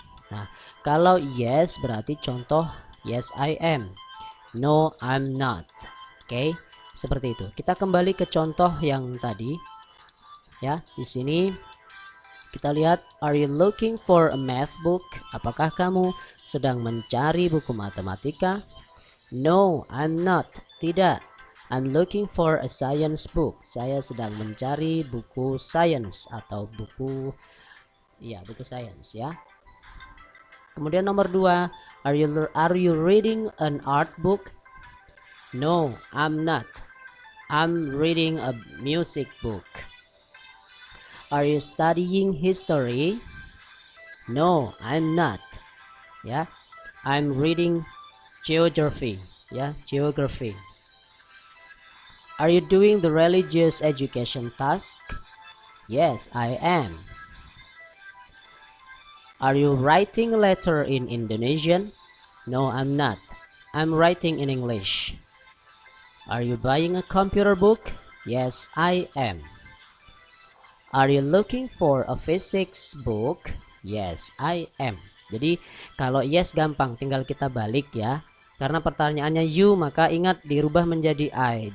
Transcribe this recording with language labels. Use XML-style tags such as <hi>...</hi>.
<id>Nah, kalau yes berarti contoh</id> <en>yes I am, no I'm not.</en> <id>Oke. Seperti itu. Kita kembali ke contoh yang tadi. Ya, di sini kita lihat,</id> <en>are you looking for a math book?</en> <id>Apakah kamu sedang mencari buku matematika?</id> <en>No, I'm not.</en> <id>Tidak.</id> <en>I'm looking for a science book.</en> <id>Saya sedang mencari buku science atau buku science ya. Kemudian nomor 2,</id> <en>are you reading an art book? No, I'm not. I'm reading a music book. Are you studying history? No, I'm not. Ya, I'm reading geography. Ya, geography. Are you doing the religious education task? Yes, I am. Are you writing a letter in Indonesian? No, I'm not. I'm writing in English. Are you buying a computer book? Yes, I am. Are you looking for a physics book? Yes, I am.</en> <id>Jadi kalau yes gampang, tinggal kita balik ya. Karena pertanyaannya you, maka ingat dirubah menjadi I.</id>